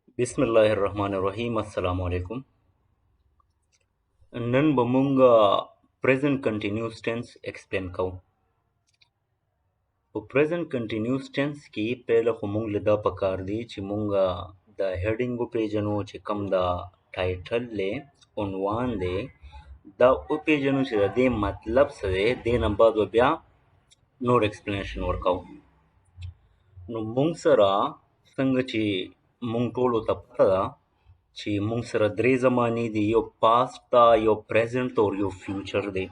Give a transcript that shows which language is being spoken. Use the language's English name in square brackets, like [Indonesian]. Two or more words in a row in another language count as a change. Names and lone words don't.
[Arabic] بسم الله الرحمن الرحیم. السلام علیکم. [Pashto] نن به مونږ [English] present continuous tense explain [Pashto] کوو. په [English] present continuous tense [Pashto] کې پهله خو مونږ له دا پکار دی چې مونږ د heading وپېژنو چې کوم دا ټایټل دی، عنوان دی، دا وپېژنو چې د دې مطلب څه دی. دې نه بعد به بیا نور explanation ورکوو. نو مونږ سره څنګه چې مونږ ټولو ته پته ده چې مونږ سره درې زمانې دي، یو پاست ده، یو پریزنټ او یو فیوچر دی.